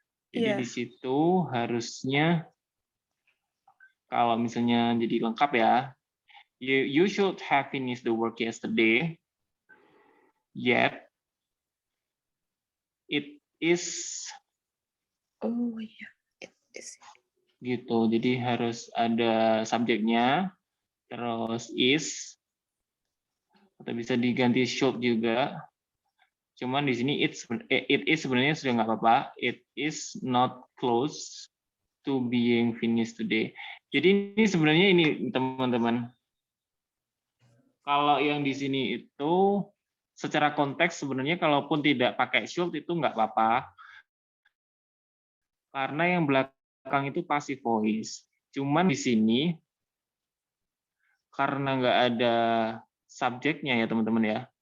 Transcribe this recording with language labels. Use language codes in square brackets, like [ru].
[id] Jadi di situ harusnya kalau misalnya jadi lengkap ya, [en] you should have finished the work yesterday, yet it is. Oh iya, it is. [id] Gitu. Jadi harus ada subjeknya, terus is, atau bisa diganti should juga. Cuman di sini it is sebenarnya sudah nggak apa-apa. [en] It is not close to being finished today. [id] Jadi ini sebenarnya ini teman-teman. Kalau yang di sini itu secara konteks sebenarnya kalaupun tidak pakai should itu nggak apa-apa. Karena yang belakang itu passive voice. Cuman di sini karena nggak ada subjeknya ya teman-teman ya.